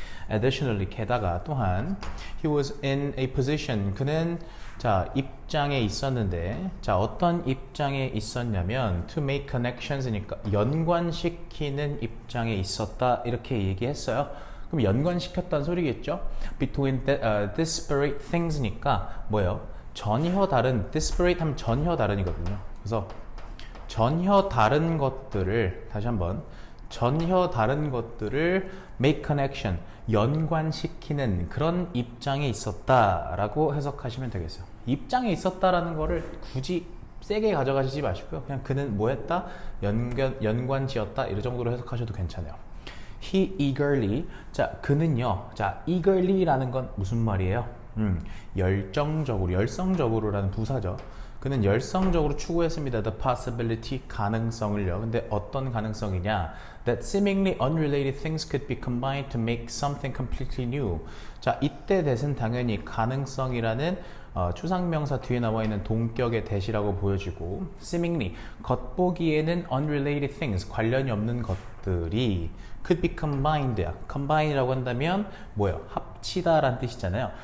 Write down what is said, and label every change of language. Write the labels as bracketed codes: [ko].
[en] Additionally, [ko] 게다가 또한 [en] he was in a position, [ko] 그는 자, 입장에 있었는데, 자, 어떤 입장에 있었냐면 [en] to make connections [ko] 니까 연관시키는 입장에 있었다, 이렇게 얘기했어요. 그럼 연관시켰다는 소리겠죠? [en] between disparate things [ko] 니까 뭐예요? 전혀 다른, disparate 하면 전혀 다른이거든요. 그래서 전혀 다른 것들을, 다시 한번, 전혀 다른 것들을 [en] make connection, [ko] 연관시키는 그런 입장에 있었다라고 해석하시면 되겠어요. 입장에 있었다라는 거를 굳이 세게 가져가시지 마시고요. 그냥 그는 뭐 했다? 연관지었다, 이 정도로 해석하셔도 괜찮아요. [en] He eagerly, [ko] 자, 그는요, 자, eagerly라는 건 무슨 말이에요? 열성적으로라는 부사죠. 그는 열성적으로 추구했습니다. [en] The possibility, [ko] 가능성을요. 근데 어떤 가능성이냐? [en] That seemingly unrelated things could be combined to make something completely new. [ko] 자, 이때 대신 당연히 가능성이라는 추상명사 뒤에 나와 있는 동격의 대시라고 보여지고 seemingly, 겉보기에는 [en] unrelated things, [ko] 관련이 없는 것들이 [en] could be combined. [ko] combined이라고 한다면 뭐예요? 합치다라는 뜻이잖아요.